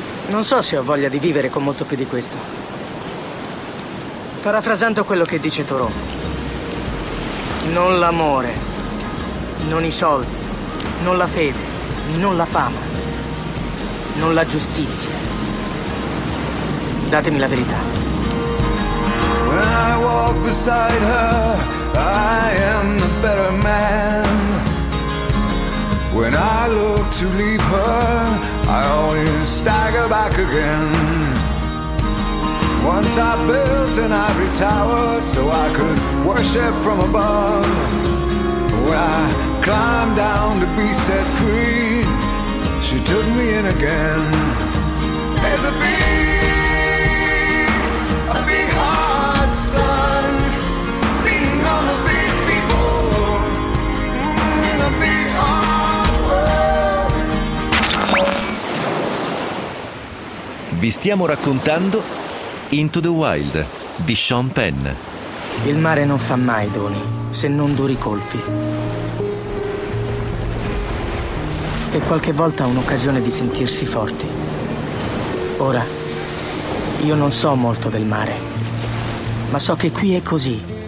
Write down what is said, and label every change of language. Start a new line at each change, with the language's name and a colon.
Italian: Non so se ho voglia di vivere con molto più di questo. Parafrasando quello che dice Thoreau: non l'amore, non i soldi, non la fede, non la fama, non la giustizia. Datemi la verità.
English: When I walk beside her, I am the better man. When I look to leave her, I always stagger back again. Once I built an ivory tower so I could worship from above. When I climbed down to be set free, she took me in again. There's a big heart, son, beating on the big people in a big heart world.
Italian: Vi stiamo raccontando Into the Wild di Sean Penn. Il mare non fa mai doni se non duri colpi. E qualche volta un'occasione di sentirsi forti. Ora, io non so molto del mare, ma so che qui è così.